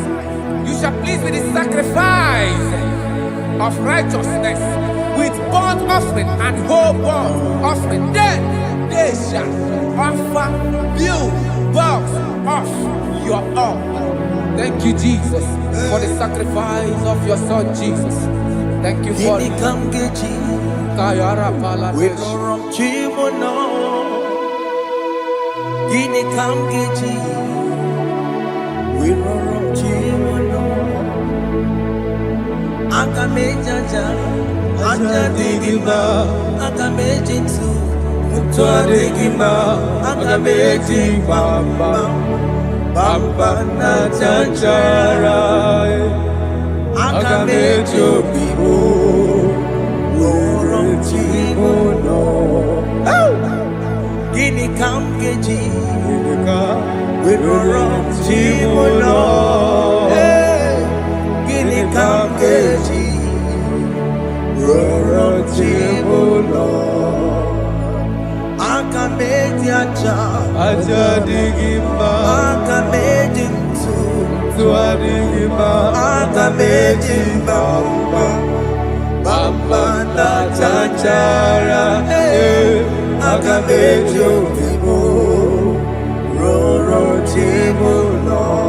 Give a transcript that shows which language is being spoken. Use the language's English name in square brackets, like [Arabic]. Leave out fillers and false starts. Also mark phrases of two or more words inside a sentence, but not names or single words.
[English] You shall please with the sacrifice of righteousness, with burnt offering and whole burnt offering. Then they shall offer build works of your own. Thank you, Jesus, for the sacrifice of your Son, Jesus. Thank you for it. Kayara pala Akamejaja, ajadigima, akamejitu, mutuadigima, akamejibamba, bamba na chachara, akamejobibo, worochimono. Gini kamgeji, worochimono. Kamgeji, Rorochimulo, Akameji aja digima, Akameji tuadigima, Akameji bamba na chachara, Akameji obibo, Rorochimulo.